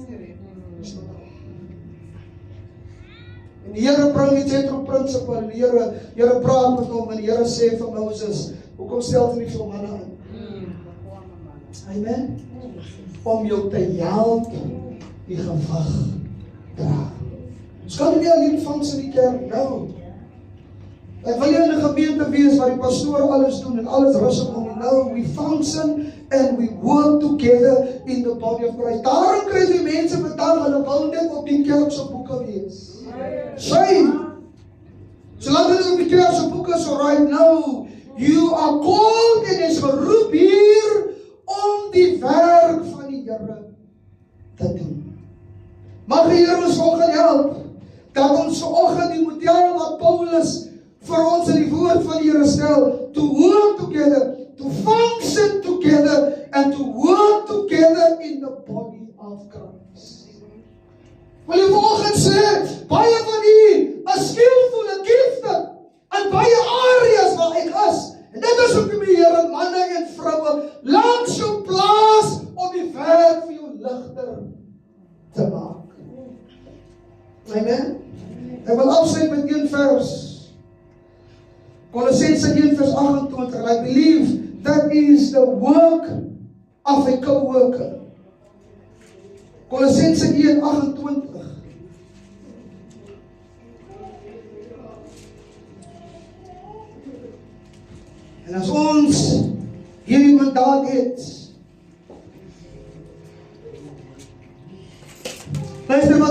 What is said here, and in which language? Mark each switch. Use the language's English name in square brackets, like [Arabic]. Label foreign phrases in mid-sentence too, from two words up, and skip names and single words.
[Afrikaans] En die Here bring die Jethro principle, en die Here praat met hom, en die Here sê vir Moses, hoekom stel jy nie vir manne aan? Amen. Om jou te help die gewig dra. Ons kan nie alleen vangs in die kerk nou. Ek wil in 'n gemeente wees waar die pastoor alles doen en alles rustig om. [English] Nou we function and we work together in the body of Christ. [Afrikaans] Daarom kry die mense vandag, hulle wil net op die kerk se boeke wees. Shame. Solank hulle op die kerk se boeke [English] so right now, you are called [Afrikaans] en is geroep hier om die werk van die Here te doen. Mag die Here ons vanoggend help, dat ons vanoggend die model wat Paulus vir ons in die woord van die Here stel, [English] to work together, to function together, and to work together in the body of Christ. [Afrikaans] Wil jy vanoggend sê, baie van u is skillful en gifted in baie areas waar ek is. En dit is ook die Here, manne en vroue, langs jou plaas om die werk vir jou ligter te maak. Amen. Ek wil afsluit met een vers. Kolossense 1 vers 28. [English] And I believe that is the work of a co-worker. [Afrikaans] Kolossense 1:28. En as ons hierdie mandaat het, luister wat